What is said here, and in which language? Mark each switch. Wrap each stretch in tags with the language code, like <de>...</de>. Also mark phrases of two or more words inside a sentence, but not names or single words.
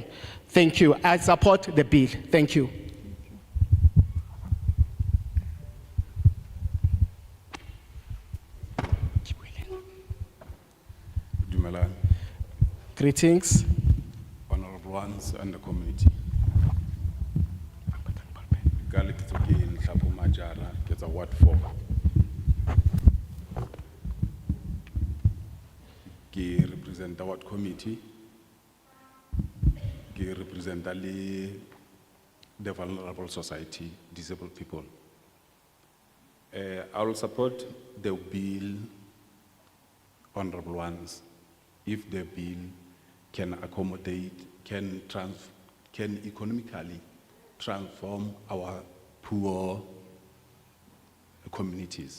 <en>Thank you. I support the bill. Thank you.</en> <st>Dumelang,</st> <en>Greetings. honorable ones and the community.</en> <st>Kale ke tsoke Nhlapo Majara, ke tsa Ward 4.</st> <en>Ke represent the Ward Committee. Ke represent the vulnerable society, disabled people. I will support the bill, honorable ones, if the bill can accommodate, can economically transform our poor communities.</en>